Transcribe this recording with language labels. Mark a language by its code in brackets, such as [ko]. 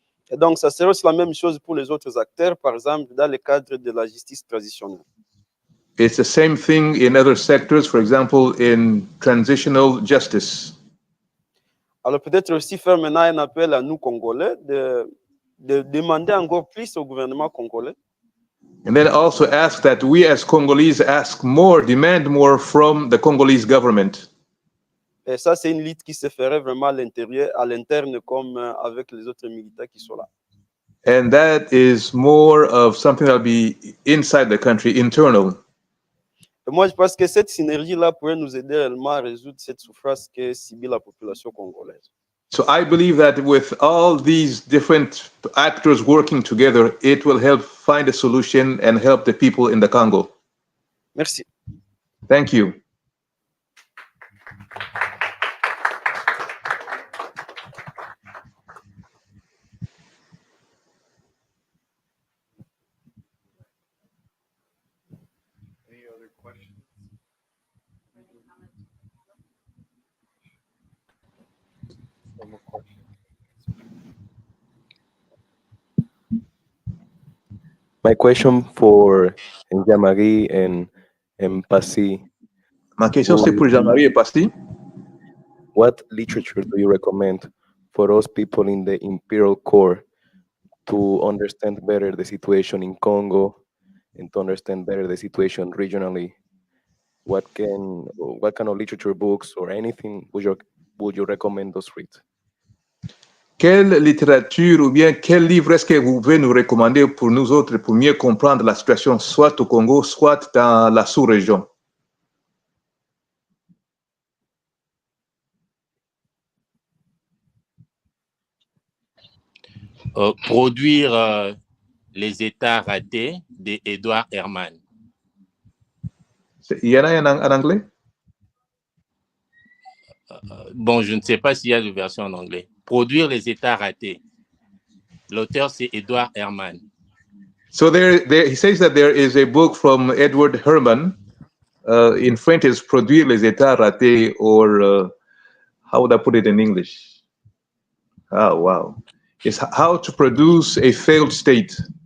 [fr] Et donc, ça serait aussi la même chose pour les autres acteurs, par exemple, dans le cadre de la justice traditionnelle. [en] It's the same thing in other sectors, for example, in transitional justice. [fr] Alors, peut-être aussi faire maintenant un appel à nous, Congolais, de demander encore plus au gouvernement congolais. [en] And then also ask that we as Congolese demand more from the Congolese government. [fr] Et ça, c'est une lutte qui se ferait vraiment à l'interne, comme avec les autres militaires qui sont là. [en] And that is more of something that'll be inside the country, internal. [fr] Et moi, je pense que cette synergie-là pourrait nous aider réellement à résoudre cette souffrance que subit la population congolaise. [en] So I believe that with all these different actors working together, it will help find a solution and help the people in the Congo. [fr] Merci. [en] Thank you. Any other questions? more questions. My question for Jean-Marie and Passy. [fr] Ma question, c'est pour Jean-Marie et Passy. [en] What literature do you recommend for us people in the imperial core to understand better the situation in Congo and to understand better the situation regionally? What kind of literature, books, or anything would you recommend us read? [fr] Quelle littérature ou bien quel livre est-ce que vous pouvez nous recommander pour nous autres pour mieux comprendre la situation soit au Congo, soit dans la sous-région? Produire les États ratés d'Edouard Herman. Il y en a en anglais? Bon, je ne sais pas s'il y a de version en anglais. Produire les États ratés. L'auteur, c'est Edouard Herman. [en] So he says that there is a book from Edward Herman. In French, it's Produire les États ratés, or how would I put it in English? Oh, wow. It's how to produce a failed state.